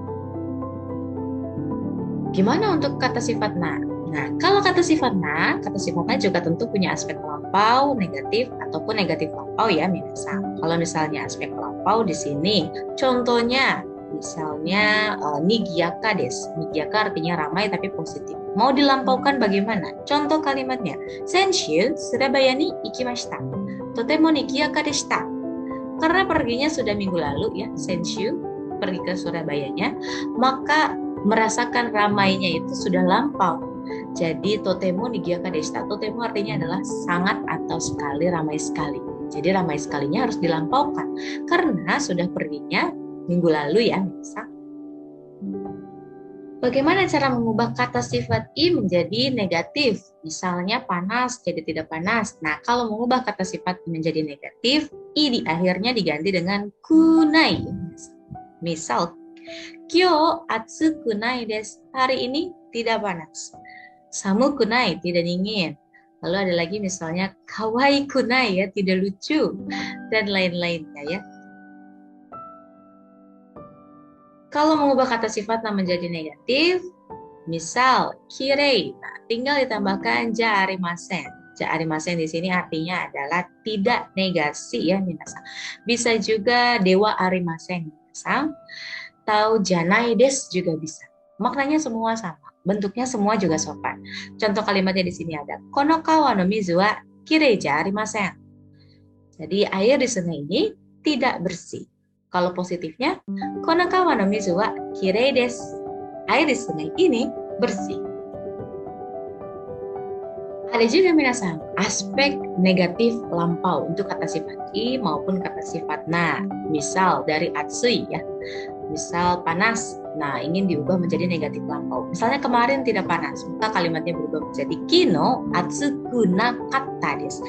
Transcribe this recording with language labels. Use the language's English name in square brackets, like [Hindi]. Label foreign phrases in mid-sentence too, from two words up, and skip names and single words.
[Indonesian] Gimana untuk kata sifat na? Nah, kalau kata sifat na juga tentu punya aspek lampau, negatif, ataupun negatif lampau ya, minasan. Kalau misalnya aspek lampau di sini, contohnya, misalnya [Japanese] にぎやかです. [Indonesian] Nigiyaka artinya ramai tapi positif. Mau dilampaukan bagaimana? Contoh kalimatnya, [Japanese] 先週スラバヤに行きました. とてもにぎやかでした. [Indonesian] Karena perginya sudah minggu lalu ya, Senshu pergi ke Surabayanya, maka merasakan ramainya itu sudah lampau. [Japanese] Jadi とてもにぎやかでした. [Indonesian] Totemo artinya adalah sangat atau sekali, ramai sekali. Jadi ramai sekalinya harus dilampaukan karena sudah perginya minggu lalu ya, misal. Bagaimana cara mengubah kata sifat i menjadi negatif? Misalnya panas jadi tidak panas. Nah, kalau mengubah kata sifat i menjadi negatif, i di akhirnya diganti dengan kunai. Misal, [Japanese] 今日暑くないです. [Indonesian] Hari ini tidak panas. [Japanese] 寒くない, [Indonesian] tidak dingin. Lalu ada lagi misalnya [Japanese] かわいくない [Indonesian] ya, tidak lucu, dan lain-lainnya ya. Kalau mengubah kata sifat na menjadi negatif, misal kirei, nah, tinggal ditambahkan [Japanese] じゃありません. じゃありません [Indonesian] di sini artinya adalah tidak negasi ya, minasan. Bisa juga [Japanese] ではありません, [Indonesian] minasan. Atau [Japanese] じゃないです [Indonesian] juga bisa. Maknanya semua sama, bentuknya semua juga sopan. Contoh kalimatnya di sini ada [Japanese] この川の水はきれいじゃありません. [Indonesian] Jadi air di sungai ini tidak bersih. Kalau positifnya, [Japanese] この川の水はきれいです. [Indonesian] Air di sungai ini bersih. Ada juga minasan aspek negatif lampau untuk kata sifat i maupun kata sifat na. Misal dari atsui ya. Misal panas. Nah, ingin diubah menjadi negatif lampau. Misalnya kemarin tidak panas, maka kalimatnya berubah menjadi [Japanese] 昨日暑くなかったです.